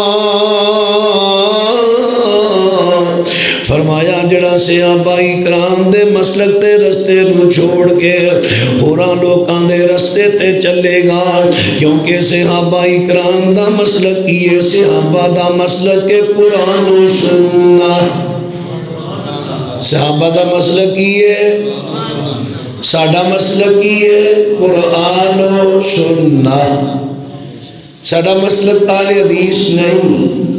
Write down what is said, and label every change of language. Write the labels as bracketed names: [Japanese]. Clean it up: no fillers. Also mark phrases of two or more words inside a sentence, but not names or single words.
[Punjabi] فرمایا جڑا صحابہ کرام دے مسلک تے رستے نو چھوڑ کے ہوراں لوکاں دے رستے تے چلے گا، کیونکہ صحابہ کرام دا مسلک یہ صحابہ دا مسلک قرآن و سنت، صحابہ دا مسلک یہ ساڈا مسلک یہ قرآن و سنت، ساڈا مسلک اہل حدیث نہیں۔